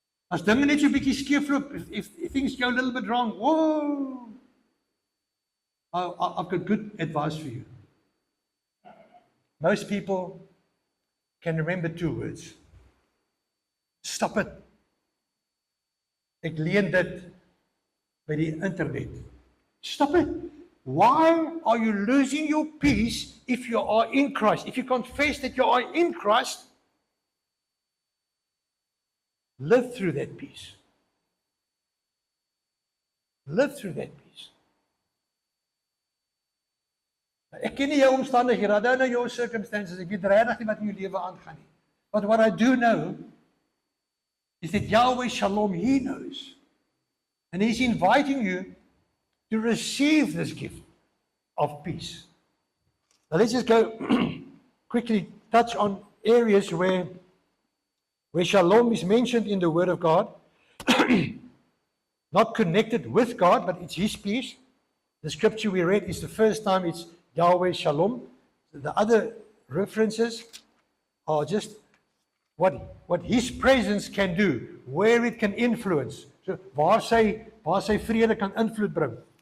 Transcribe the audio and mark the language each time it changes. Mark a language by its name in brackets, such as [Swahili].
[Afrikaans] As dinge net so 'n bietjie skeefloop, [English] if things go a little bit wrong, whoa. I've got good advice for you. Most people can remember 2 words. Stop it. [Afrikaans] Ek leen dit by die internet. [English] Stop it. Why are you losing your peace if you are in Christ? If you confess that you are in Christ, live through that peace. Live through that peace. [Afrikaans] Ek ken nie jou omstandighede, [English] I don't know your circumstances, [Afrikaans] ek weet regtig nie wat in jou lewe aangaan nie. [English] But what I do know is that Yahweh Shalom, He knows. And He's inviting you to receive this gift of peace. Now let's just go quickly touch on areas where Shalom is mentioned in the Word of God. Not connected with God, but it's His peace. The scripture we read is the first time it's Yahweh Shalom. The other references are just what His presence can do, where it can influence. [Afrikaans] So waar sy vrede kan invloed bring.